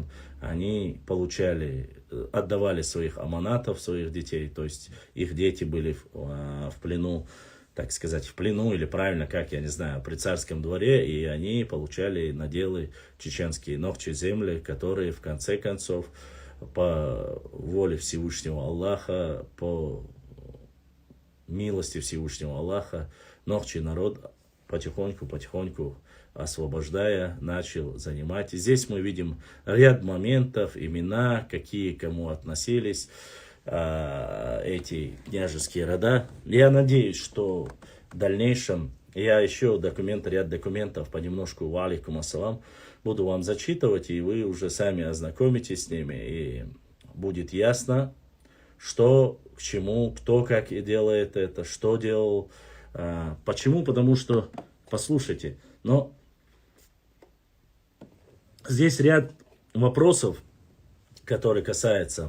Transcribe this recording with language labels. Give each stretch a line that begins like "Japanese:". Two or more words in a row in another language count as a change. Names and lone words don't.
Russian: Они отдавали своих аманатов, своих детей, то есть их дети были в плену, так сказать, в плену, или правильно, как, я не знаю, при царском дворе, и они получали наделы чеченские, ногчи земли, которые в конце концов по воле Всевышнего Аллаха, по милости Всевышнего Аллаха, ногчи народ потихоньку, освобождая, начал занимать. И здесь мы видим ряд моментов, имена, какие кому относились эти княжеские рода. Я надеюсь, что в дальнейшем я еще ряд документов понемножку,
Arabic: وعليكم السلام,
Russian: буду вам зачитывать, и вы уже сами ознакомитесь с ними, и будет ясно, что к чему, кто как и делает это, что делал. Почему? Потому что, послушайте, но здесь ряд вопросов, которые касаются.